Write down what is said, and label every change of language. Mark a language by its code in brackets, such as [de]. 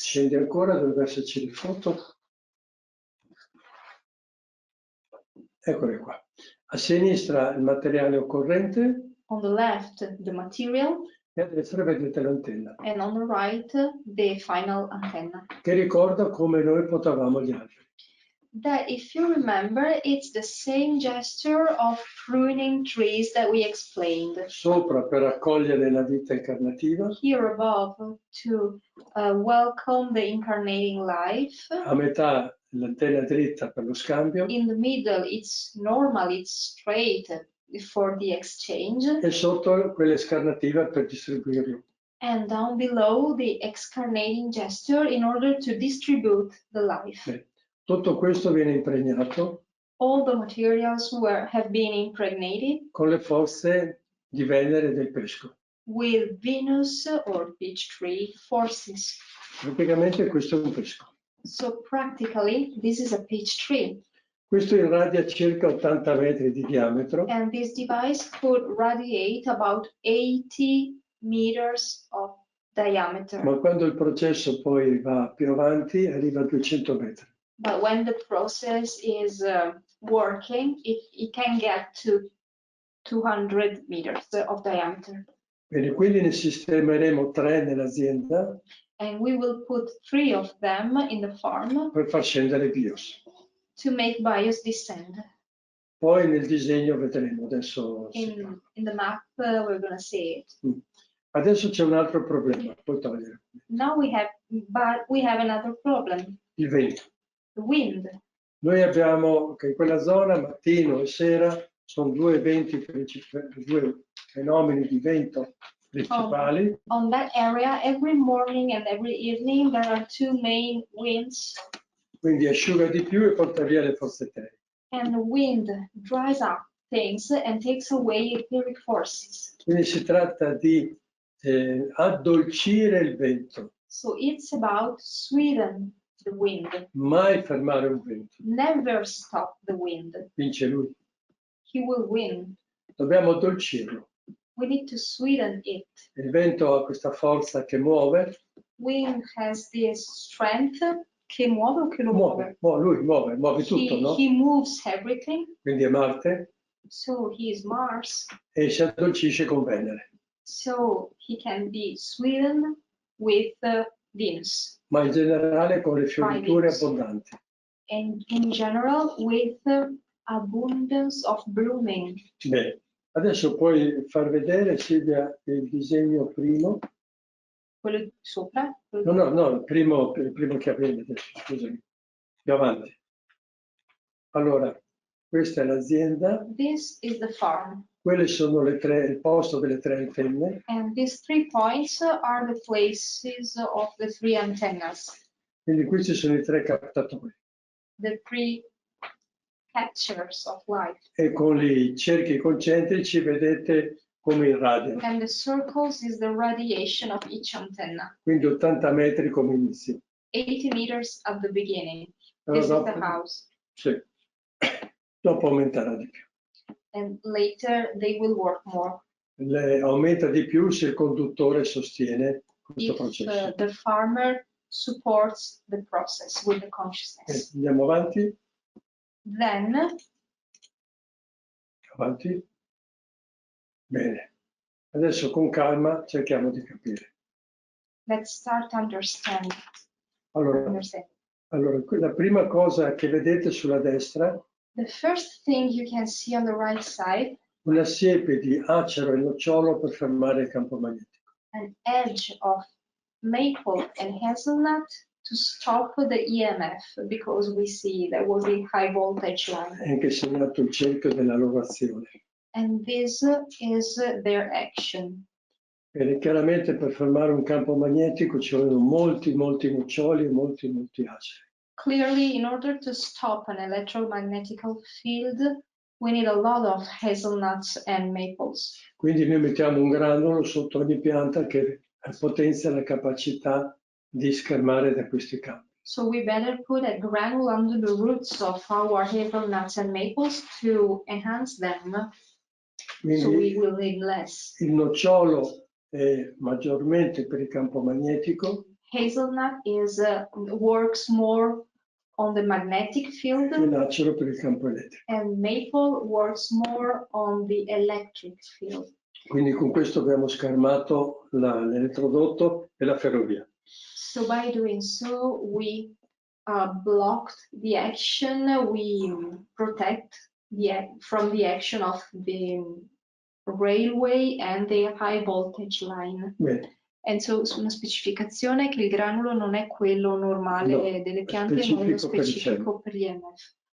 [it] Scendi ancora, dovrebbe esserci le foto. Eccole qua. A sinistra il materiale occorrente. [en] On the left, the material. [it] E a destra vedete l'antenna. [en] And on the right, the final antenna. [it] Che ricorda come noi potavamo gli alberi. [en] That, if you remember, it's the same gesture of pruning trees that we explained. [it] Sopra per accogliere la vita incarnativa. [en] Here above to welcome the incarnating life. [it] A metà l'antenna dritta per lo scambio. [en] In the middle, it's normal, it's straight for the exchange. [it] E sotto quella scarnativa per distribuirlo. [en] And down below, the excarnating gesture in order to distribute the life. [it] Beh, tutto questo viene impregnato. [en] All the materials have been impregnated [it] con le forze di Venere del pesco. [en] With Venus or peach tree forces. [it] Praticamente questo è un pesco. [en] So practically, this is a peach tree. [it] Questo irradia circa 80 metri di diametro. [en] And this device could radiate about 80 meters of diameter. [it] Ma quando il processo poi va più avanti, arriva a 200 metri. [en] But when the process is working, it can get to 200 meters of diameter. [it] Bene, quindi ne sistemeremo 3 nell'azienda [en] And we will put 3 of them in the farm [it] per far scendere i BIOS. [en] to make BIOS descend. [it] Poi nel disegno vedremo, adesso [en] In the map, we're going to see it. [it] Adesso c'è un altro problema, puoi togliere. [en] Now we have another problem, [it] Il vento. [en] the wind. [it] Noi abbiamo che in quella zona mattino e sera sono due eventi due fenomeni di vento principali. [en] On that area, every morning and every evening, there are 2 main winds. [it] Quindi asciuga di più e porta via le forze terre. [en] And the wind dries up things and takes away etheric forces. [it] Quindi si tratta di addolcire il vento. [en] So it's about sweeten the wind. [it] Mai fermare un vento. [en] Never stop the wind. [it] Vince lui. [en] He will win. [it] Dobbiamo addolcirlo. [en] We need to sweeten it. [it] Il vento ha questa forza che muove. [en] Wind has this strength [it] che muove o che lo muove? Lui muove tutto, no? [en] He moves everything. [it] Quindi è Marte. [en] So he is Mars. [it] E si addolcisce con Venere. [en] So he can be sweetened with Venus. [it] Ma in generale con le fioriture abbondanti. [en] And in general with abundance of blooming. [it] Bene, adesso puoi far vedere, Silvia, il disegno primo. Quello sopra? No, il primo che avevi adesso, scusami. Più avanti. Allora, questa è l'azienda. [en] This is the farm. [it] Quelle sono il posto delle 3 antenne. [en] And these 3 points are the places of the 3 antennas. [it] Quindi questi sono i 3 captatori. [en] The 3 catchers of light. [it] E con i cerchi concentrici vedete come in radio. [en] And the circles is the radiation of each antenna. [it] Quindi 80 metri come inizio. [en] 80 meters at the beginning. [it] Però [en] This is the house. [it] Sì. Dopo aumenterà di più. [en] And later they will work more. [it] Aumenta di più se il conduttore sostiene questo [en] If [it] processo. [en] the farmer supports the process with the consciousness. [it] Andiamo avanti. [en] Then, [it] Avanti. Bene. Adesso con calma cerchiamo di capire. [en] let's start to understand. [it] Allora, la prima cosa che vedete sulla destra, [en] The first thing you can see on the right side, [it] una siepe di acero e nocciolo per fermare il campo magnetico. [en] an edge of maple and hazelnut to stop the EMF, because we see there was a high voltage line. [it] È anche segnato il cerchio della loro azione. [en] And this is their action. [it] Bene, chiaramente per fermare un campo magnetico ci vogliono molti noccioli e molti aceri. [en] Clearly, in order to stop an electromagnetic field, we need a lot of hazelnuts and maples. [it] Quindi noi mettiamo un granolo sotto ogni pianta che potenzia la capacità di schermare da questi campi. [en] So we better put a granule under the roots of our hazelnuts and maples to enhance them. [it] Quindi [en] So we will need less. [it] il nocciolo è maggiormente per il campo magnetico. [en] Hazelnut works more on the magnetic field, [it] E l'acero per il campo elettrico. [en] and maple works more on the electric field. [it] Quindi con questo abbiamo schermato l'elettrodotto e la ferrovia. [en] So by doing so, we blocked the action, we protect from the action of the railway and the high voltage line. [it] Bene. [en] And so [it] una specificazione che il granulo non è quello normale delle piante, ma è specifico per gli EMF.